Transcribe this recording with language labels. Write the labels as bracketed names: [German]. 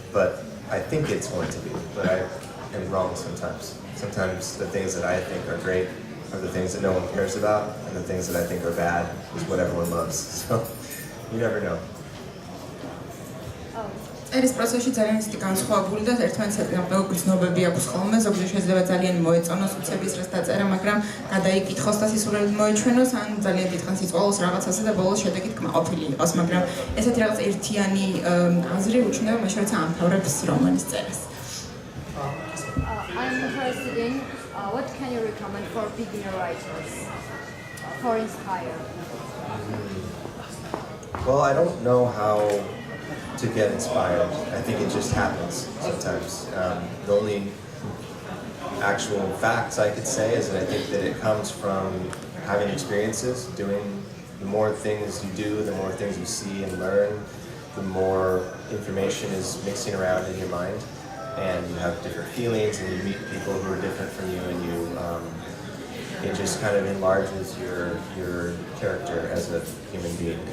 [English] But I think it's going to be, but I am wrong sometimes. Sometimes the things that I think are great are the things that no one cares about, and the things that I think are bad is what everyone loves. So you never know. [Georgian] წერის პროცესში ძალიან ისეთი განსხვავებული და ერთმანეთს ემყარება გრძნობები აქვს ხოლმე, ზოგჯერ შეიძლება ძალიან მოეწონოს უცების რას დაწერა, მაგრამ გადაიკითხოს და სისულელით მოეჩვენოს, ან ძალიან დიდხანს იწვალოს რაღაცაზე და ბოლოს შედეგით კმაყოფილი იყოს, მაგრამ ესეთი რაღაც ერთიანი აზრი უჩნდება მაშინ როცა ამთავრებს რომანის წერას. [English] I'm interested in what can you recommend for beginner writers for inspire? Well, I don't know how to get inspired. I think it just happens sometimes. The only actual facts I could say is that I think that it comes from having experiences, doing the more things you do, the more things you see and learn, the more information is mixing around in your mind, and you have different feelings and you meet people who are different from you, and it just kind of enlarges your character as a human being.